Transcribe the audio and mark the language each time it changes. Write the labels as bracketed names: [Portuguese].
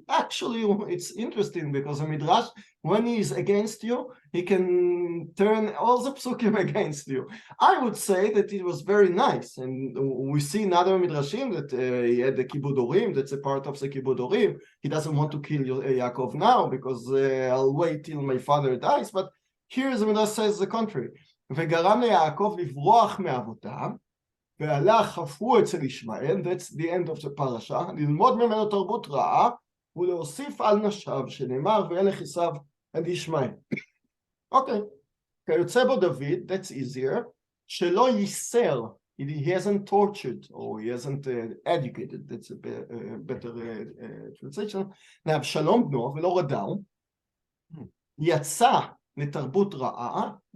[English] Actually, it's interesting because the Midrash, when he is against you, he can turn all the psukim against you. I would say that it was very nice, and we see in other Midrashim that he had the kibud orim, that's a part of the kibud orim. He doesn't want to kill Yaakov now because I'll wait till my father dies, but here the Midrash says the contrary. [Hebrew] וגרם ליעקב לברוח מאבותיו, והלך חפרו אצל ישמעאל, [English] that's the end of the parasha, [Hebrew] ללמוד ממנו תרבות רעה, ולהוסיף על נשיו, שנאמר, וילך עשיו עד ישמעאל. אוקיי, כיוצא בו דוד, [English] that's easier, [Hebrew] שלא ייסר, [English] he hasn't tortured, or he hasn't educated, that's a better translation, [Hebrew] לאבשלום בנו, ולא רדאו, יצא לתרבות רעה,